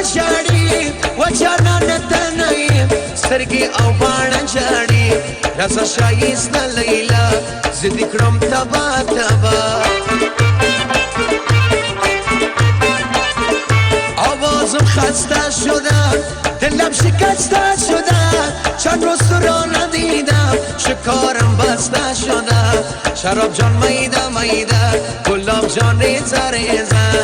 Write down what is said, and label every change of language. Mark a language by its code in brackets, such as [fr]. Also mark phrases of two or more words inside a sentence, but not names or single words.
[ps] ژاړي و جانانه ته نه یم سترګې او باڼه ژاړي راسه ښایسته لیلا زه دې کړم تبا تبا [fa] آوازم خسته شده دلم شکسته شده چند روز تو را ندیدم شکارم بسته شده شراب جان میده میده گلاب جان ریزه ریزه